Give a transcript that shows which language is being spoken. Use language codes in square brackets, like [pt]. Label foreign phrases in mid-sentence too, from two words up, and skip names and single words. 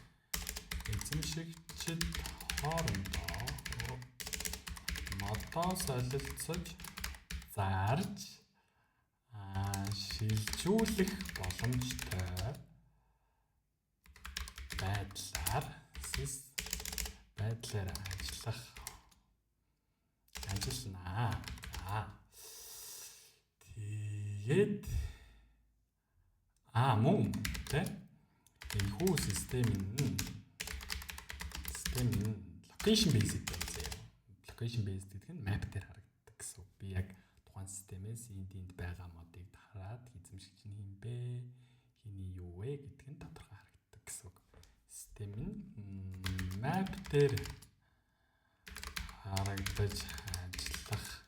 [mn] модоо солилцож зарж шилжүүлэх боломжтой байдлаар ажиллана. Тэгээд мөн тэ энэхүү системийн [en] location based [mn] байсан. [en] Location based [mn] гэдэг нь map дээр харагддаг гэсэн. Би яг тухайн системээс энд байгаа модыг хараад эзэмшигч нь хин бэ, хиний юу вэ гэдг нь тодорхой харагддаг гэсэн. Систем нь map дээр харагдаж ажиллах.